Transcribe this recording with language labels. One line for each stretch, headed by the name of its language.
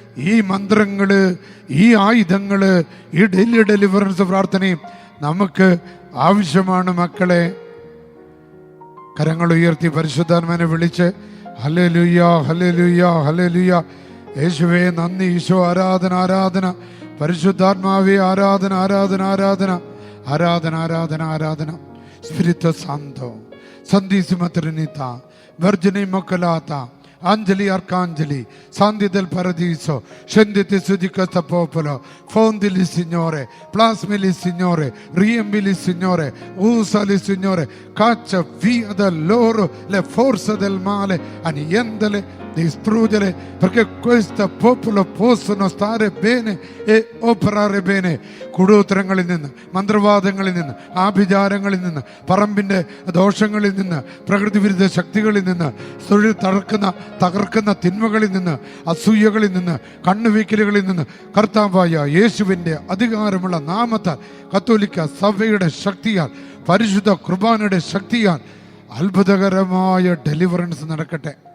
Malayalam: ഈ മന്ത്രങ്ങള്, ഈ ആയുധങ്ങള്, ഈ ഡെയിലി ഡെലിവറൻസ് പ്രാർത്ഥനയും നമുക്ക് ആവശ്യമാണ് മക്കളെ. കരങ്ങൾ ഉയർത്തി പരിശുദ്ധാത്മാവിനെ വിളിച്ച് ഹല്ലേലൂയ, ഹല്ലേലൂയ, ഹല്ലേലൂയ. യേശുവേ നന്ദി, ഈശോ ആരാധന, ആരാധന. പരിശുദ്ധാത്മാവേ ആരാധന, ആരാധന, ആരാധന, ആരാധന, ആരാധന, ആരാധന.
Italian: Spirito Santo, Santissima Trinità, Vergine Immacolata, Angeli Arcangeli, Santi del Paradiso, scendete su di questo popolo, fondili Signore, plasmili Signore, riempili Signore, usali Signore, caccia via da loro le forze del male, annientale, distruggere, perché questo popolo possono stare bene e operare bene.
Malayalam: കൂടോത്രങ്ങളിൽ നിന്ന്, മന്ത്രവാദങ്ങളിൽ നിന്ന്, ആഭിചാരങ്ങളിൽ നിന്ന്, പറമ്പിൻ്റെ ദോഷങ്ങളിൽ നിന്ന്, പ്രകൃതി വിരുദ്ധ ശക്തികളിൽ നിന്ന്, തൊഴിൽ തകർക്കുന്ന തിന്മകളിൽ നിന്ന്, അസൂയകളിൽ നിന്ന്, കണ്ണുവീക്കലുകളിൽ നിന്ന് കർത്താവായ യേശുവിൻ്റെ അധികാരമുള്ള നാമത്താൽ, കത്തോലിക്ക സഭയുടെ ശക്തിയാൽ, പരിശുദ്ധ കുർബാനയുടെ ശക്തിയാൽ അത്ഭുതകരമായ ഡെലിവറൻസ് നടക്കട്ടെ.